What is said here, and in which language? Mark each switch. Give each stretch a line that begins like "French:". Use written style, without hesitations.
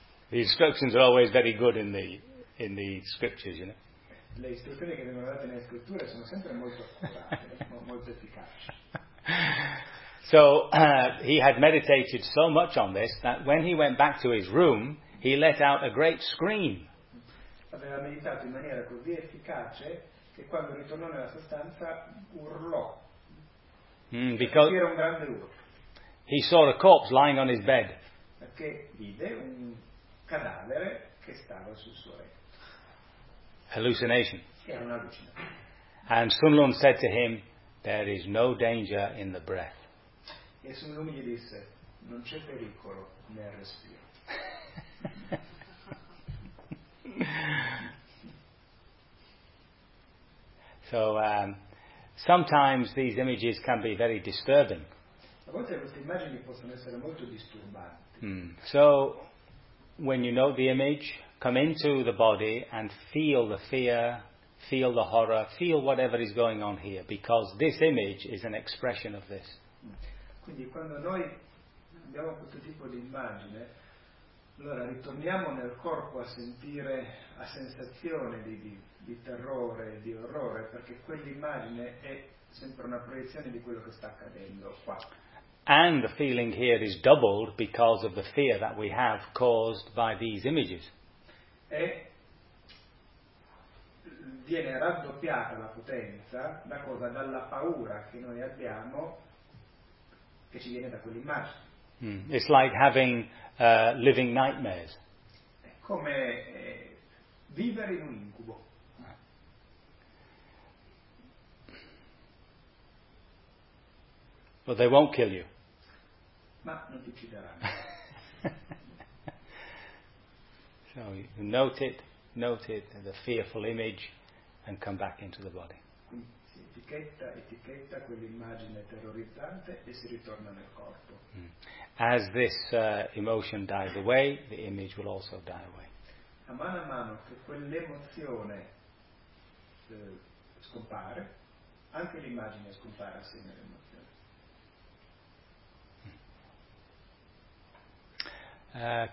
English: The instructions are always very good in the scriptures, you know.
Italian: Le istruzioni che vengono date nelle scritture sono sempre molto accurate, molto efficaci.
English: So he had meditated so much on this that when he went back to his room, he let out a great scream.
Italian: Aveva meditato in maniera così efficace che quando ritornò nella sua stanza urlò.
English: Because
Italian: era un grande urlo.
English: He saw a corpse lying on his bed.
Italian: Perché vide un cadavere che stava sul suo letto.
English: Hallucination. And Sun Lun said to him, there is no danger in the breath.
Italian: E Sun Lun gli disse, non c'è pericolo nel respiro.
English: So, sometimes these images can be very disturbing.
Italian: A volte queste immagini possono essere molto disturbanti.
English: So, when you note the image, come into the body and feel the fear, feel the horror, feel whatever is going on here, because this image is an expression of this.
Italian: Quindi quando noi abbiamo questo tipo di immagine, allora ritorniamo nel corpo a sentire la sensazione di terrore, di orrore, perché quell'immagine è sempre una proiezione di quello che sta accadendo qua.
English: And the feeling here is doubled because of the fear that we have caused by these images.
Italian: E viene raddoppiata la potenza da cosa? Dalla paura che noi abbiamo che ci viene da quell'immagine.
English: It's like having living nightmares.
Italian: È come vivere in un incubo.
English: But they won't kill you.
Italian: Ma non ti uccideranno.
English: So you note it, the fearful image, and come back into the body.
Italian: Si etichetta quell'immagine terrorizzante e si ritorna nel corpo.
English: As this emotion dies away, the image will also die away.
Italian: A mano che quell'emozione scompare, anche l'immagine scompare assieme all'emozione.